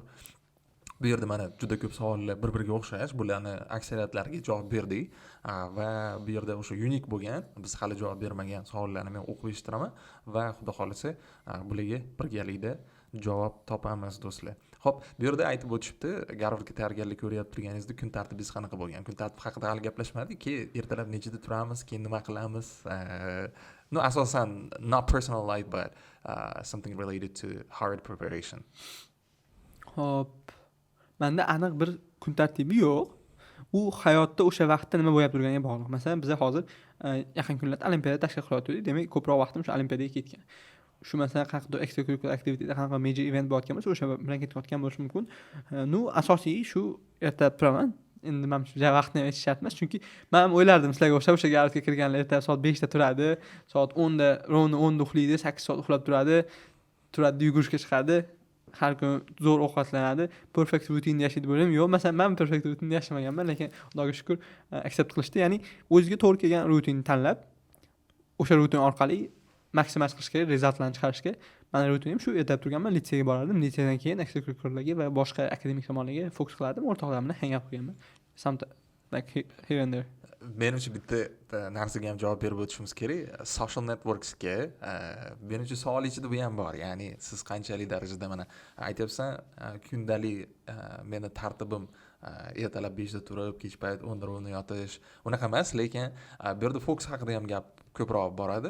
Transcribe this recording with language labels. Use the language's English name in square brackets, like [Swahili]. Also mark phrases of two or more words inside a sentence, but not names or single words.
[Uzbek] Bu yerda mana juda ko'p savollar bir-biriga o'xshash, bularni aksariyatlariga javob berdik va bu yerda o'sha unik bo'lgan, biz hali javob bermagan savollarni men o'qib eshitiraman va xudo xolisa bularga birgalikda javob topamiz do'stlar. Xo'p, bu yerda aytib o'tishibdi, Garvardga tayyorgarlik ko'ryapti turganingizda kun tartibingiz qanaqa bo'lgan? Kun tartibi haqida hali gaplashmadik, ertalab nechida turamiz, keyin nima qilamiz? [English] No, asosan not personal life but something related to hard preparation. [Uzbek] Xo'p, menda aniq bir kun tartibi yo'q. U hayotda o'sha vaqtda nima bo'lib turganiga bog'liq. Masalan, biz hozir yaqin kunlarda olimpiada tashkil qilyapmiz. Demak, ko'proq vaqtim shu olimpiadaga ketgan. Shu masalan qanaqa [English] extracurricular activityda [Uzbek] qanaqa [English] major event [Uzbek] bo'layotgan bo'lsa, o'sha bilan ketayotgan bo'lishi mumkin. Nu asosiy shu ertalab turaman. Endi men shu vaqtni aytish shart emas, chunki men ham o'ylardim sizlarga o'sha Garvardga kirganlar ertalab soat 5 da turadi, soat 10 da, 10 da uxlaydi, 8 soat uxlab turadi, yugurishga chiqadi. Har kun zo'r ovqatlanadi, perfect rutin yashaydi bo'lim. Yo'q, masalan, men perfect rutin yashamaganman, lekin Xudoga shukr accept qilishdi. Ya'ni o'ziga to'g'ri kelgan rutinni tanlab, o'sha rutin orqali maksimal qilish kerak, rezultatlarni chiqarishga. Meni rutinim shu, ertalab turganman, litseyga borardim, litseydan keyin extracurricularga va boshqa akademik tomonlarga fokus qilardim, o'rtoqlarim bilan [English] hang out [Uzbek] qilganman. [English] Like here and there. [Uzbek] Menimcha bitta narsaga ham javob berib o'tishimiz kerak. [English] Social networksga [Uzbek] menimcha savol ichida bu ham bor. Ya'ni siz qanchalik darajada mana aytyapsan, kundalik meni tartibim ertalab 5 da turib, kech payt 10 da yotish, unaqa emas, lekin bu yerda fokus haqida ham gap ko'proq boradi.